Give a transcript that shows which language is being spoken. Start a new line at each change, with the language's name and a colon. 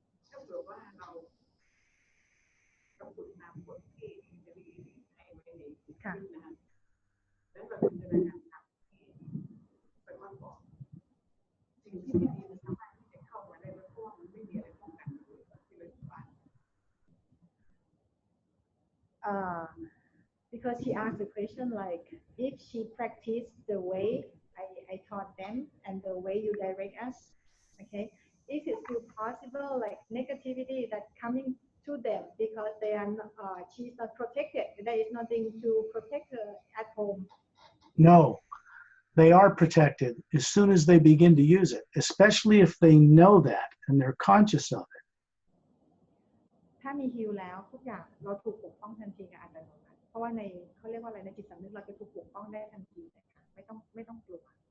Thai: ถ้าเกิดว่าเราฝึกนำบทที่จะมีให้ไว้ในชีวิตนะคะแล้วเราจินตนาการทำไปว่าก่อนสิ่งที่ไม่ดีมันสามารถที่จะเข้ามาได้เพราะว่ามันไม่มีอะไรป้องกันที่เป็นฝ่าย
English: because she asked the question like if she practiced the way I taught them and the way you direct us okay is it still possible like negativity that coming to them because they are she's not protected there is nothing to protect her at home No, they are protected as soon as they begin to use it, especially if they know that and they're conscious of it.
Thai: ถ้ามีฮิวแล้วทุกอย่างเราถูกปกป้องทันทีกับอัตโนมัติเพราะว่าในเขาเรียกว่าอะไรในจิตสำนึกเราจะถูกปกป้องได้ทันทีนะคะไม่ต้องกลัว